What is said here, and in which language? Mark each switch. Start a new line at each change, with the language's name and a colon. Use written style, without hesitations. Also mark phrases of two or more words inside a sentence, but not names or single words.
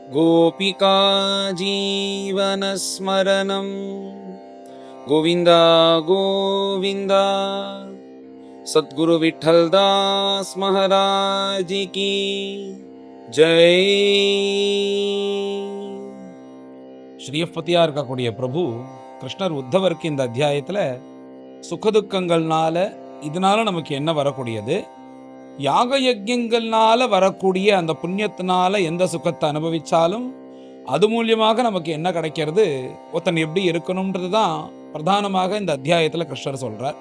Sanskrit: गोपिका जीवनस्मरणं गोविन्द गोविन्द।
Hindi: सद्गुरु विठ्ठलदास महाराज की जय।
Tamil: ஸ்ரீயப்பதியா இருக்கக்கூடிய பிரபு கிருஷ்ணர் உத்தவருக்கு இந்த அத்தியாயத்தில் சுகதுக்கங்கள்னால இதனால நமக்கு என்ன வரக்கூடியது, யாக யஜ்யங்கள்னால வரக்கூடிய அந்த புண்ணியத்தினால எந்த சுகத்தை அனுபவிச்சாலும் அது மூலியமாக நமக்கு என்ன கிடைக்கிறது, ஒருத்தன் எப்படி இருக்கணும்ன்றது தான் பிரதானமாக இந்த அத்தியாயத்தில் கிருஷ்ணர் சொல்றார்.